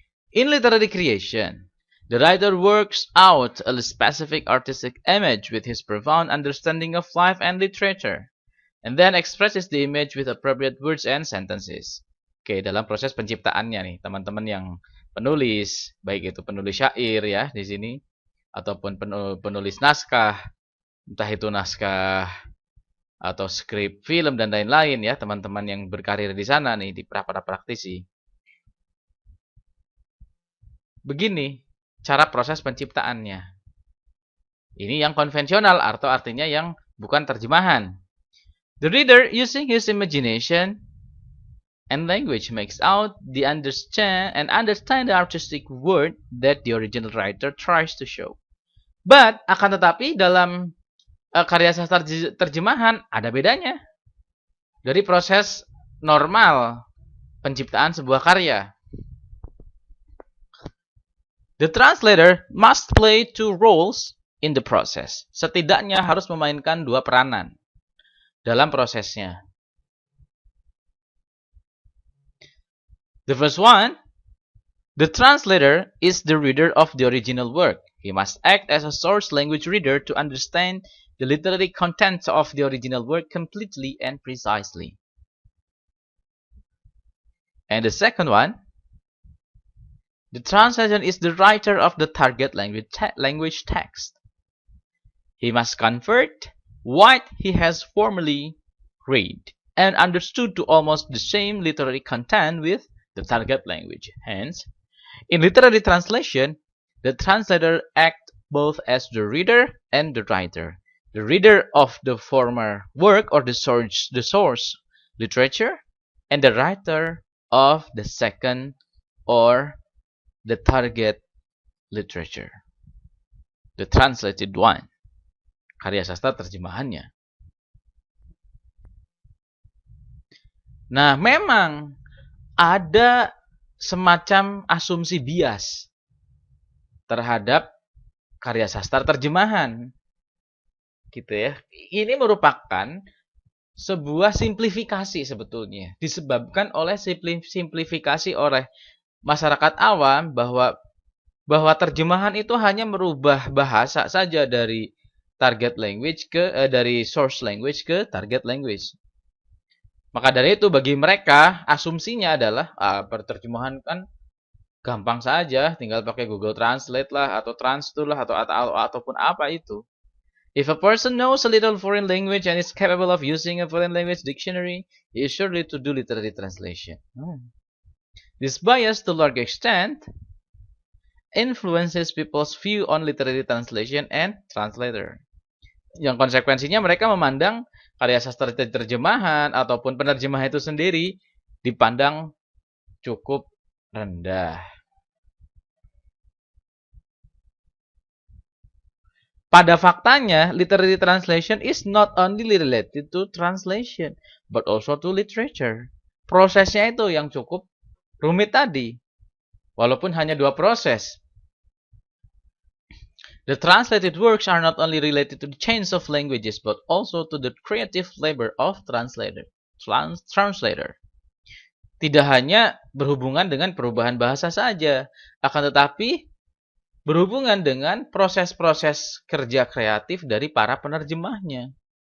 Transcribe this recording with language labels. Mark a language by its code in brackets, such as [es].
[en] In literary creation, the writer works out a specific artistic image with his profound understanding of life and literature, and then expresses the image with appropriate words and sentences. [id] Oke, dalam proses penciptaannya nih, teman-teman yang penulis, baik itu penulis syair ya di sini, ataupun penulis naskah, entah itu naskah atau skrip film dan lain-lain ya, teman-teman yang berkarir di sana nih, di para praktisi. Begini cara proses penciptaannya. Ini yang konvensional atau artinya yang bukan terjemahan. [en] The reader using his imagination and language makes out the understand the artistic word that the original writer tries to show. [id] But akan tetapi dalam karya sastra terjemahan ada bedanya dari proses normal penciptaan sebuah karya. [en] The translator must play two roles in the process. [id] Setidaknya harus memainkan dua peranan dalam prosesnya. [en] The first one, the translator is the reader of the original work. He must act as a source language reader to understand the literary content of the original work completely and precisely. And the second one, the translator is the writer of the target language text. He must convert what he has formerly read and understood to almost the same literary content with the target language. Hence, in literary translation, the translator acts both as the reader and the writer. The reader of the former work or the source literature, and the writer of the second or the target literature. The translated one. [id] Karya sastra terjemahannya. Nah, memang ada semacam asumsi bias terhadap karya sastra terjemahan. Gitu ya. Ini merupakan sebuah simplifikasi sebetulnya. Disebabkan oleh simplifikasi oleh masyarakat awam bahwa terjemahan itu hanya merubah bahasa saja dari target language dari source language ke target language. Maka dari itu bagi mereka asumsinya adalah terjemahan kan gampang saja, tinggal pakai Google Translate lah atau Transtool lah atau ataupun apa itu. [en] If a person knows a little foreign language and is capable of using a foreign language dictionary, he is surely to do literary translation. This bias to large extent influences people's view on literary translation and translator. [id] Yang konsekuensinya mereka memandang karya sastra terjemahan ataupun penerjemah itu sendiri dipandang cukup rendah. Pada faktanya, [en] literary translation is not only related to translation, but also to literature. [id] Prosesnya itu yang cukup rumit tadi. Walaupun hanya dua proses. [en] The translated works are not only related to the change of languages, but also to the creative labor of translator. [id] Tidak hanya berhubungan dengan perubahan bahasa saja, akan tetapi berhubungan dengan proses-proses kerja kreatif dari para penerjemahnya.